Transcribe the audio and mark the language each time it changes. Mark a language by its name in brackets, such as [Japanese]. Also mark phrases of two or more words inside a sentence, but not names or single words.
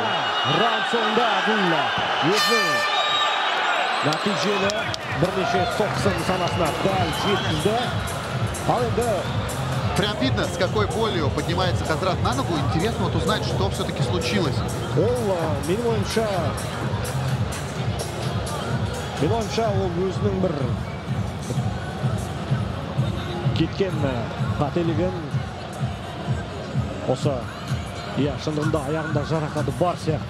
[Kazakh] Раунд соңында Адиль өзінің нәтижелі бірнеше соққысын санасына дәл жеткізді. Ал енді [Russian] прям видно, с какой болью поднимается Хазрат на ногу. Интересно вот узнать, что все-таки случилось. [Kazakh] Менің ойымша ол өзінің бір кеткен қателігін осы шындығында аяғында жарақаты бар сияқты.